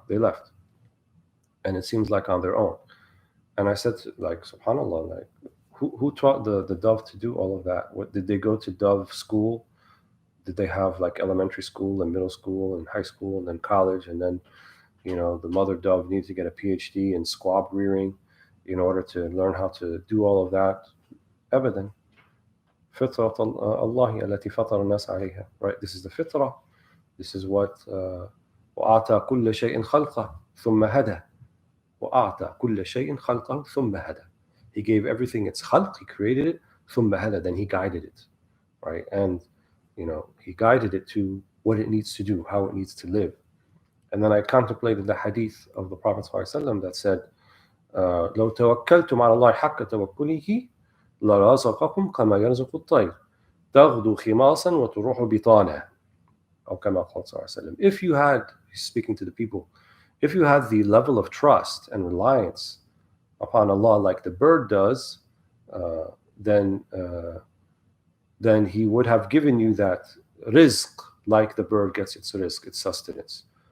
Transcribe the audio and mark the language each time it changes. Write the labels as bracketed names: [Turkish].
[English] They left, and it seems like on their own. And I said, like, subhanallah, like, who taught the dove to do all of that? What did they go to dove school? Did they have like elementary school and middle school and high school and then college, and then the mother dove needs to get a PhD in squab rearing in order to learn how to do all of that? [Arabic] أبدا. فطرة الله التي فطر الناس عليها. [English] Right? This is the fitrah. This is what [Arabic] وأعطى كل شيء خلقه ثم هدى. وأعطى كل شيء خلقه ثم هدى. [English] He gave everything its khalq, he created it, [Arabic] ثم هدى, [English] then he guided it. Right? And he guided it to what it needs to do, how it needs to live. And then I contemplated the hadith of the Prophet ﷺ that said, [Arabic] لو توكلتم على الله حق توكله لرزقكم كما يرزق الطير تغدو خماصا وتروح بطانا. أو كما قال صلى الله عليه وسلم. [English] If you had, speaking to the people, if you had the level of trust and reliance upon Allah like the bird does, then He would have given you that rizq like the bird gets its rizq, its sustenance.